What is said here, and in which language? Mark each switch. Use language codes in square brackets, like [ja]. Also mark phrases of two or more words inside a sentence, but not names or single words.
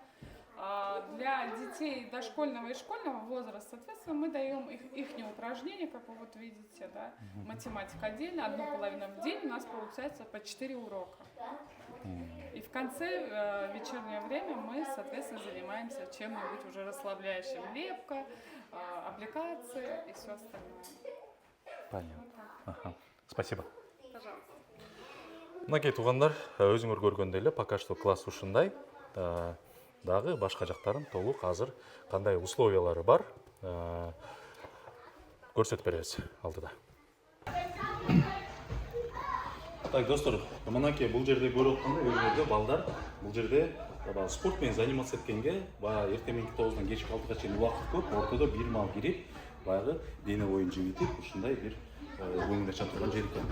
[ru] Для детей дошкольного и школьного возраста, соответственно, мы даем их упражнения, как вы вот видите, да, математика отдельно, 1,5 в день у нас получается по 4 урока. И в конце вечернее время мы, соответственно, занимаемся чем-нибудь уже расслабляющим, лепка, аппликации и все остальное. Понятно. Спасибо. Пожалуйста. [ky] Мынакей туғандар, өзіңер көргендей эле [ru] пока что [ky] класс ушундай. Дагы башка жактарын толук азыр кандай условиялары бар көрсөтүп беребиз алдыда. Так, достор, мынакей бул жерде көрүп аткандай өзүңөрдө балдар бул жерде спорт менен заниматься эткенге баягы эртең мененки 9-дан кечки 6-га чейин убакыт көп, ортодо бир мал кирип, баягы дене боюн жибитип, ушундай бир оюндаша турган жер экен.